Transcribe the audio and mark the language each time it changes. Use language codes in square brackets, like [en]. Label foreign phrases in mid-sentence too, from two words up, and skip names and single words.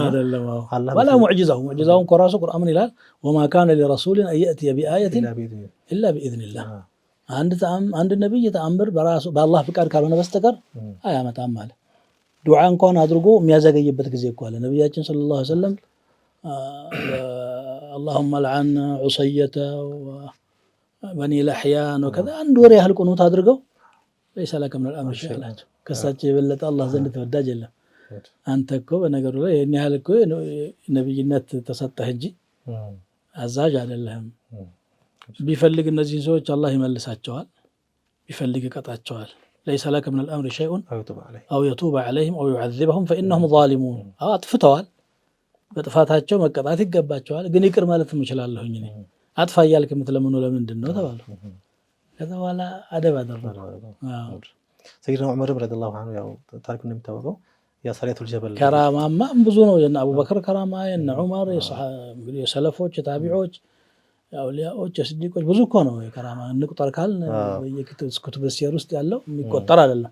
[am] አይደለም። ወላ ሙዕጂዛውን ኮራሱ ቁርአን ምን ይላል? [ar] وما كان لرسول أن يأتي بآية إلا بإذن الله። [am] አንድ ነብይ ተአምር በራሱ በአላህ ፍቃድ ካልሆነ በስተቀር አያመጣም ማለት። ዱዓ እንኳን አድርጎ የሚያዘገይበት ጊዜ እኮ አለ። ነብያችን [ar] صلى الله عليه وسلم اللهم لعن عصية وبني لحيان وكذا [am] አንድ ወር ያህል ቁኑት አድርገው [ar] ليس لك من الأمر شيء [am] አላቸው። ከሳቸው የበለጠ አላህ ዘንድ ተወዳጅ የለም። አንተ እኮ በነገሩ ላይ የኔ ያህል እኮ ነብይነት ተሰጠህ እንጂ አዛዥ አይደለህም። ቢፈልግ እነዚህን ሰዎች አላህ ይመልሳቸዋል፣ ቢፈልግ ይቀጣቸዋል። [ar] ليس لك من الأمر شيء أو يتوب عليهم أو يعذبهم فإنهم ظالمون [am] አጥፍተዋል፣ በጥፋታቸው መቀጣት ይገባቸዋል፣ ግን ይቅር ማለት እችላለሁኝ እኔ አጥፋ እያልክ የምትለምኑ ለምንድን ነው ተባሉ። ከዛ በኋላ አደብ አደረጉ። ሰይድና ዑመር [ar] رضي الله عنه [am] ያው ታሪኩ እንደሚታወቀው የሰሪያቱል ጀበል ከራማማ ብዙ ነው። የነ አቡበከር ከራማ፣ የነ ዑመር፣ የሰለፎች፣ የታቢዖች፣ የአውሊያዎች፣ የስዲቆች ብዙ እኮ ነው የከራማ። እንቁጠር ካልን በየክቱብ ሲር ውስጥ ያለው የሚቆጠር አይደለም።